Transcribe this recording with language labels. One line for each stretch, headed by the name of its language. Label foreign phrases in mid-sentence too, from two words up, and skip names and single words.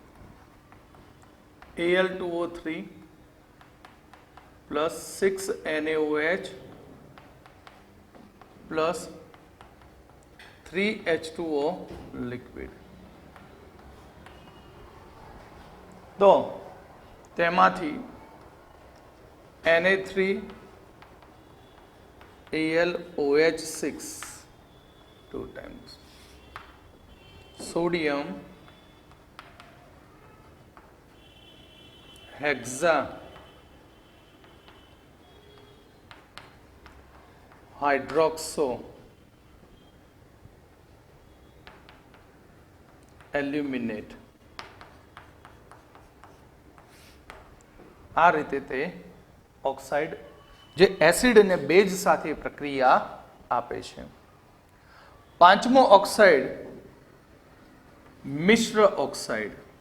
Gujarati: Al2O3 પ્લસ 6NaOH પ્લસ 3H2O લિક્વિડ. તો તેમાંથી Na3
English: AlOH6 2 times, sodium hexa hydroxo aluminate.
Gujarati: આ રીતે તે ઓક્સાઇડ જે એસિડ અને બેઝ સાથે પ્રક્રિયા આપે છે. પાંચમો ઓક્સાઇડ મિશ્ર ઓક્સાઇડ.